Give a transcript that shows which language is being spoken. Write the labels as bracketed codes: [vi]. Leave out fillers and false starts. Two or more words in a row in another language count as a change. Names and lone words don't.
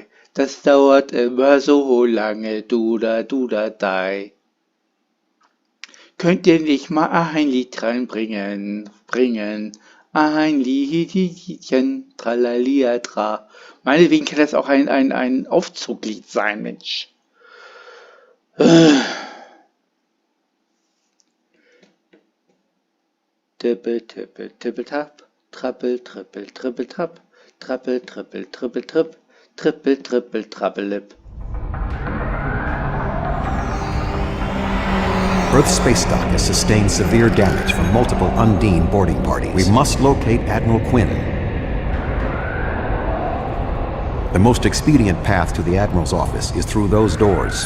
[de] Das dauert immer so lange, Dudai. Könnt ihr nicht mal ein Lied reinbringen? Ein Liedchen, tralalia, tra. Meinetwegen kann das auch ein Aufzuglied sein, Mensch. Tippel, tippel, tippel, tap. Trappel, trippel, trippel, trapp. Trappel, trippel, trippel, tripp. Trippel, trippel, trappelip. [en] Earth's space dock has sustained severe damage from multiple Undine boarding parties. We must locate Admiral Quinn. The most expedient path to the Admiral's office is through those doors.